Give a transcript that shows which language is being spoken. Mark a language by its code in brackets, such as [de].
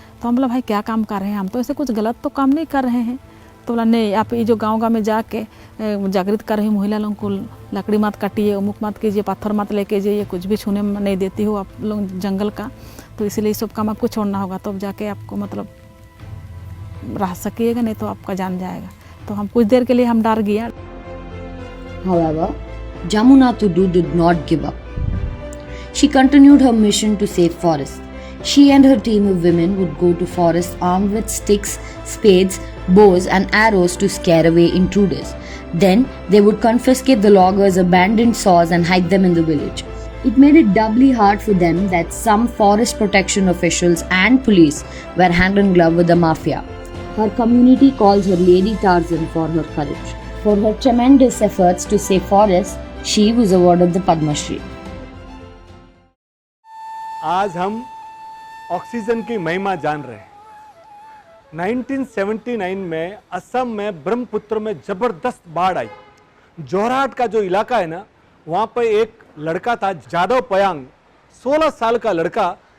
[hi] तो हम बोला भाई क्या काम कर रहे हैं, हम तो ऐसे कुछ गलत तो काम नहीं कर रहे हैं। तो बोला नहीं, आप ये जो गांव में जाके जागृत कर रही महिला लोगों को लकड़ी मत काटिए, उमुक मत कीजिए, पत्थर मत लेके जाइए, कुछ भी छूने में नहीं देती हो आप लोग जंगल का, तो इसलिए सब काम आपको छोड़ना होगा, तो जाके आपको मतलब रह सकिएगा, नहीं तो आपका जान जाएगा। तो हम कुछ देर के लिए हम डर गया। [en] However, Jamuna Tudu did not give up. She continued her mission to save forests. She and her team of women would go to forests armed with sticks, spades, bows and arrows to scare away intruders. Then they would confiscate the loggers' abandoned saws and hide them in the village. It made it doubly hard for them that some forest protection officials and police were hand in glove with the mafia. Her community calls her Lady Tarzan for her courage. For her tremendous efforts to save forests, she was awarded the Padma Shri. [hi] आज हम oxygen की महिमा जान रहे हैं। 1979 में असम में ब्रह्मपुत्र में जबरदस्त बाढ़ आई। जोरहाट का जो इलाका है ना, वहाँ पे एक लड़का था जादव पयांग, 16 साल का लड़का।